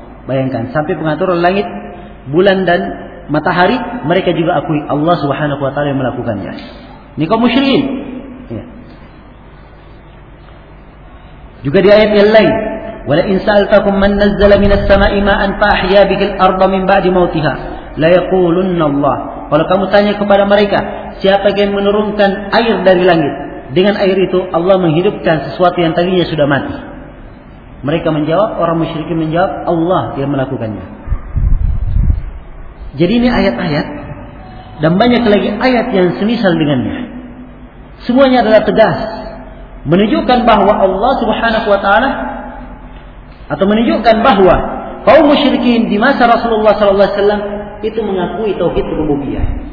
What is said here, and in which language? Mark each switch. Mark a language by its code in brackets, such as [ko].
[id] Bayangkan, sampai pengatur langit, bulan dan matahari, mereka juga akui Allah subhanahu wa ta'ala yang melakukannya. Ini kaum musyrikin. Ya. Juga di ayat yang lain, [ar] وَلَئِنْ سَأَلْتَكُمْ مَنْ نَزَّلَ مِنَ السَّمَاءِ مَاءً فَأَحْيَا بِهِ الْأَرْضَ مِنْ بَعْدِ مَوْتِهَا لَيَقُولُنَّ اللَّهِ. [id] Kalau kamu tanya kepada mereka, siapa yang menurunkan air dari langit, dengan air itu Allah menghidupkan sesuatu yang tadinya sudah mati, mereka menjawab, orang musyrikin menjawab, Allah yang melakukannya. Jadi ini ayat-ayat dan banyak lagi ayat yang semisal dengannya, semuanya adalah tegas menunjukkan bahwa Allah subhanahu wa ta'ala, atau menunjukkan bahwa kaum musyrikin di masa Rasulullah sallallahu alaihi wasallam itu mengakui tauhid rububiyah.